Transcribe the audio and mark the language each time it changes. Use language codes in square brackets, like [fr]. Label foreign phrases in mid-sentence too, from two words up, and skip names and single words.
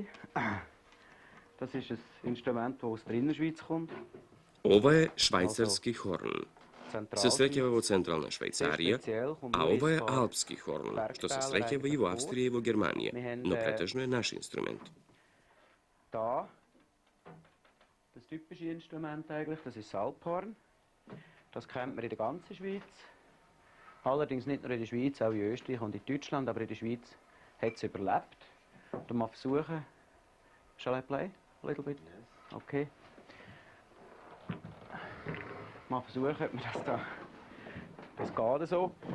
[de] Das ist ein Instrument, das aus der Innerschweiz kommt. [mk] Ова е швајцарски хорн. Се среќава во Централна Швајцарија, а ова е алпски хорн, што се среќава и во Австрија и во Германија, но претежно е наш инструмент. [de] Da, das typische Instrument eigentlich, das ist das Alphorn. Das kennt man in der ganzen Schweiz. Allerdings nicht nur in der Schweiz, auch in Österreich und in Deutschland, aber in der Schweiz hat es überlebt. Du mal versuchen. [en] Shall I play a little bit? Okay. [de] Mal versuchen, ob wir das da. Das geht so.